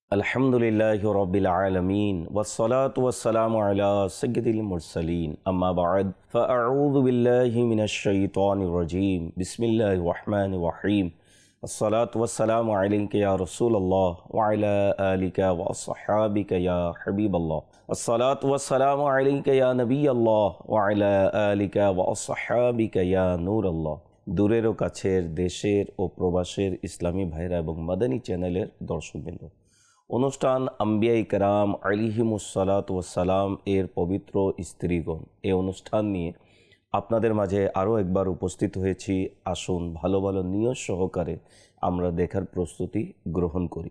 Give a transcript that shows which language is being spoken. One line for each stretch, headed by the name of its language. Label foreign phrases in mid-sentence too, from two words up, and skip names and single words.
Arabic: الحمد لله رب العالمين والصلاة والسلام على سيد المرسلين أما بعد فأعوذ بالله من الشيطان الرجيم بسم الله الرحمن الرحيم الصلاة والسلام عليك يا رسول الله وعلى آلك وأصحابك يا حبيب الله الصلاة والسلام عليك يا نبي الله وعلى آلك وأصحابك يا نور الله.
Bangla: दूरेर ও কাছের দেশের ও প্রবাসের ইসলামী ভাইরা এবং মাদানী চ্যানেলের দর্শকবৃন্দ, অনুষ্ঠান আম্বিয়া ইকরাম
Arabic: عليهم الصلاة والسلام
Bangla: এর পবিত্র স্ত্রীগণ এই অনুষ্ঠান নিয়ে আপনাদের মাঝে আরও একবার উপস্থিত হয়েছি। আসুন ভালো ভালো নিয়ত সহকারে আমরা দেখার প্রস্তুতি গ্রহণ করি।